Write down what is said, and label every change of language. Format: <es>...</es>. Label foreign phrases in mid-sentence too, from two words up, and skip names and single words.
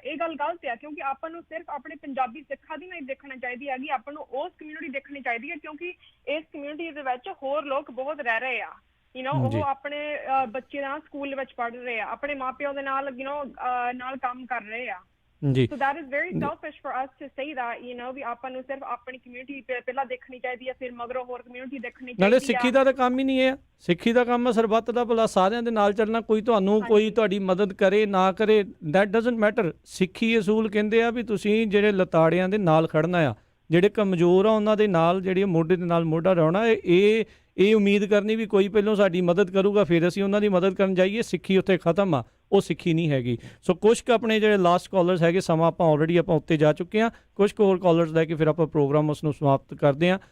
<pa>ਇਹ ਗੱਲ ਗਲਤ ਆ, ਕਿਉਂਕਿ ਆਪਾਂ ਨੂੰ ਸਿਰਫ ਆਪਣੇ ਪੰਜਾਬੀ ਸਿੱਖਾਂ ਦੀ ਨਹੀਂ ਦੇਖਣਾ ਚਾਹੀਦੀ ਹੈਗੀ, ਆਪਾਂ ਨੂੰ ਉਸ ਕਮਿਊਨਿਟੀ ਦੇਖਣੀ ਚਾਹੀਦੀ ਹੈ, ਕਿਉਂਕਿ ਇਸ ਕਮਿਊਨਿਟੀ ਦੇ ਵਿੱਚ ਹੋਰ ਲੋਕ ਬਹੁਤ ਰਹਿ ਰਹੇ ਆ। ਉਹ ਆਪਣੇ ਬੱਚੇ ਨਾਲ ਸਕੂਲ ਵਿੱਚ ਪੜ੍ਹ ਰਹੇ ਆ, ਆਪਣੇ ਮਾਪਿਆਂ ਦੇ ਨਾਲ ਨਾਲ ਕੰਮ ਕਰ ਰਹੇ ਆ। ਜੀ</pa> <en>so that is very selfish for us to say that</en> <pa>ਵੀ ਆਪਾਂ ਨੂੰ ਸਿਰਫ ਆਪਣੀ ਕਮਿਊਨਿਟੀ ਪਹਿਲਾਂ ਦੇਖਣੀ ਚਾਹੀਦੀ ਹੈ, ਫਿਰ ਮਗਰੋਂ ਹੋਰ ਕਮਿਊਨਿਟੀ ਦੇਖਣੀ ਚਾਹੀਦੀ ਹੈ। ਨਾਲੇ ਸਿੱਖੀ ਦਾ ਤਾਂ ਕੰਮ ਹੀ ਨਹੀਂ ਹੈ, ਸਿੱਖੀ ਦਾ ਕੰਮ ਹੈ ਸਰਬੱਤ ਦਾ ਭਲਾ, ਸਾਰਿਆਂ ਦੇ ਨਾਲ ਚੱਲਣਾ। ਕੋਈ ਤੁਹਾਨੂੰ ਕੋਈ ਤੁਹਾਡੀ ਮਦਦ ਕਰੇ ਨਾ ਕਰੇ,</pa> <en>that doesn't matter।</en> <pa>ਸਿੱਖੀ ਅਸੂਲ ਕਹਿੰਦੇ ਆ ਵੀ ਤੁਸੀਂ ਜਿਹੜੇ ਲਤਾੜਿਆਂ ਦੇ ਨਾਲ ਖੜਨਾ ਆ, ਜਿਹੜੇ ਕਮਜ਼ੋਰ ਆ ਉਹਨਾਂ ਦੇ ਨਾਲ, ਜਿਹੜੇ ਮੋਢੇ ਦੇ ਨਾਲ ਮੋਢਾ ਲਾਉਣਾ। ਇਹ ਉਮੀਦ ਕਰਨੀ ਵੀ ਕੋਈ ਪਹਿਲਾਂ ਸਾਡੀ ਮਦਦ ਕਰੂਗਾ ਫਿਰ ਅਸੀਂ ਉਹਨਾਂ ਦੀ ਮਦਦ ਕਰਨ ਜਾਈਏ, ਸਿੱਖੀ ਉੱਥੇ ਖਤਮ ਆ, ਉਹ ਸਿੱਖੀ ਨਹੀਂ ਹੈਗੀ। ਸੋ ਕੁਛ ਕੁ ਆਪਣੇ ਜਿਹੜੇ</pa> <en>last callers</en> <pa>ਹੈਗੇ, ਸਮਾਂ ਆਪਾਂ ਆਲਰੇਡੀ ਆਪਾਂ ਉੱਤੇ ਜਾ ਚੁੱਕੇ ਹਾਂ, ਕੁਛ ਕੁ ਹੋਰ ਕਾਲਰਸ ਲੈ ਕੇ ਫਿਰ ਆਪਾਂ ਪ੍ਰੋਗਰਾਮ ਉਸ ਨੂੰ ਸਮਾਪਤ ਕਰਦੇ ਹਾਂ।</pa>